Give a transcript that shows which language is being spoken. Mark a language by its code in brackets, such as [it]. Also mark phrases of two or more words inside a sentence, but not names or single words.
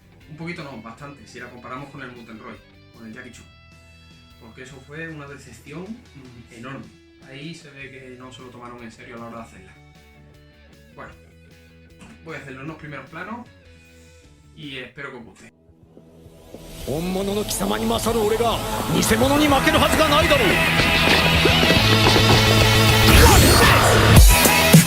[es] Un poquito no, bastante, si la comparamos con el Muten Roy, con el Jackie Chun. Porque eso fue una decepción enorme. Ahí se ve que no se lo tomaron en serio a la hora de hacerla. Bueno, voy a hacerlo en unos primeros planos y espero que os guste. [ja] 本物の貴様に勝る俺が偽物に負けるはずがないだろう。